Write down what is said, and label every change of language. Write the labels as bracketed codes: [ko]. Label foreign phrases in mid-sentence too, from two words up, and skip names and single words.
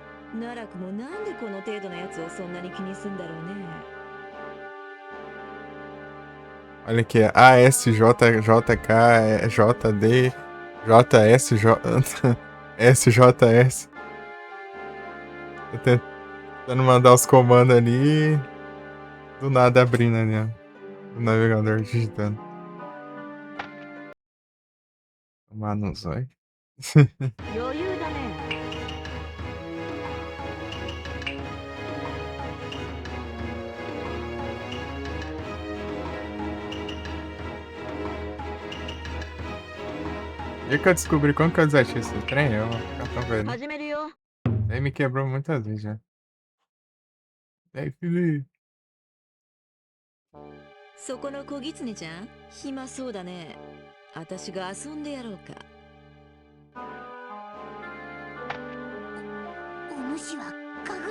[ja] 奈落もなんでこの程度のやつをそんなに気にすんだろうね。 [pt] Olha aqui, ASJJK, JD, JSJ, SJS. Tô tentando mandar os comandos ali. Do nada abrindo ali, ó. O navegador digitando. Tomar no zóio. [ja] 余裕だね。 [pt] E que eu descobri como que eu desativei esse trem, eu vou ficar tão velho. [ja] 始めるよ。 [pt] Isso aí me quebrou muitas vezes já. E aí, Felipe? [ja] そこの小狐ちゃん、暇そうだね。私が遊んでやろうか。お主は神楽。